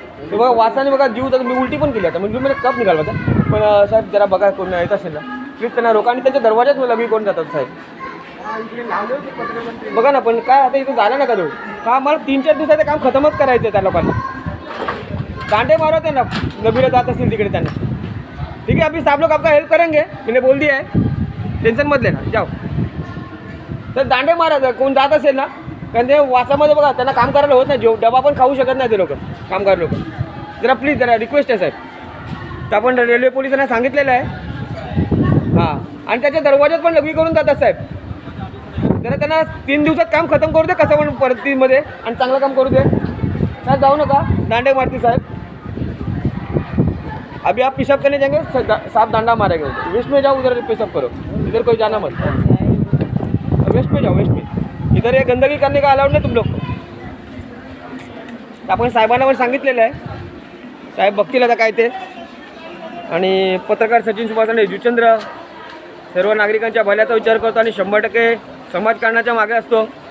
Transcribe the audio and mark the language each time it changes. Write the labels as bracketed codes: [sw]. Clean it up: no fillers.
[mr] ते बघा वासाने बघा जीव तर मी उलटी पण केली आता, म्हणजे मला कप निघाला होता. पण साहेब जरा बघा कोण येत असेल ना प्लीज त्यांना रोका. आणि त्यांच्या दरवाजात लघवी कोण जातात साहेब, बघा ना. पण काय आता इथं झालं नका देऊ का, मला 3-4 दिवसाचं काम खतमच करायचं आहे त्या लोकांना. दांडे मारो त्यांना लघवीला जात असतील तिकडे त्यांना. [hi] ठीक है, अभी सब लोग आपका हेल्प करेंगे, मैंने बोल दिया है, टेंशन मत लेना, जाओ. [mr] तर दांडे मारा कोण जात असेल ना, कारण ते वासामध्ये बघा त्यांना काम करायला होत नाही, डबा पण खाऊ शकत नाही ते लोक, कामगार लोक. जरा प्लीज जरा रिक्वेस्ट आहे साहेब. तर आपण रेल्वे पोलिसांना सांगितलेलं आहे. हां, आणि त्याच्या दरवाजात पण लघवी करून जातात साहेब. जरा त्यांना 3 दिवसात काम खतम करू दे कसं पण परतीमध्ये, आणि चांगलं काम करू दे. साहेब जाऊ नका, दांडे मारती साहेब. [hi] अभी आप पेशाब करने जाएंगे, साफ डांडा मारेंगे. वेस्ट में जाओ, उधर पेशाब करो, इधर कोई जाना मत. वेस्ट में जाओ, वेस्ट में. इधर ये गंदगी करने का अलाउड नाही तुम लोग. [mr] आपण साहेबांना पण सांगितलेलं आहे, साहेब बघतील आता काय ते. आणि पत्रकार सचिन सुभाष जुचंद्र सर्व नागरिकांच्या भल्याचा विचार करतो आणि 100% समाजकारणाच्या मागे असतो.